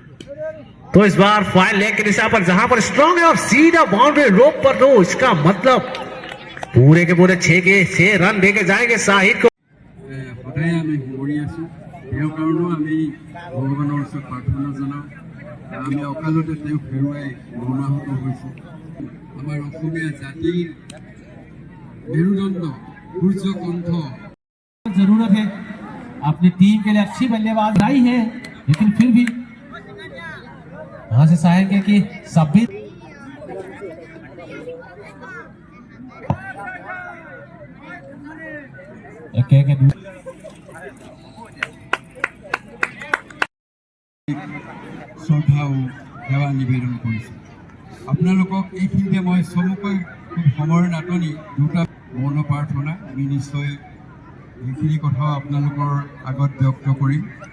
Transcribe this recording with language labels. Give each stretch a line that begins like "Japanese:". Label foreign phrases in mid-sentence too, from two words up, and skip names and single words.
Hindi: तो इस बार
English: fine leg
Hindi: के दिशा पर जहां पर स्ट्रांग है और सीधा
English: boundary rope
Hindi: पर दो, इसका मतलब पूरे के पूरे 6 के 6 रन देके जाएंगे शाहिद को।
Assamese: সদায় আমি শুৱৰি আছোঁ, তেওঁৰ কাৰণেও আমি ভগৱানৰ ওচৰত প্ৰাৰ্থনা জনাওঁ। আমি অকালতে তেওঁক হেৰুৱাই মৰ্মাহত হৈছোঁ। আমাৰ অসমীয়া জাতিৰ মেৰুদণ্ড সূৰ্যকণ্ঠ।
Hindi: जरूरत है, अपनी टीम के लिए अच्छी बल्लेबाज आई है, लेकिन फिर भी वहां से चाहेंगे कि सभी
Assamese: শ্ৰদ্ধা ও সেৱা নিবেদন কৰিছোঁ। আপোনালোকক এইখিনিতে মই চমুকৈ খুব সময়ৰ নাটনি দুটা মৌন প্ৰাৰ্থনা আমি নিশ্চয় এইখিনি কথাও আপোনালোকৰ আগত ব্যক্ত কৰিম।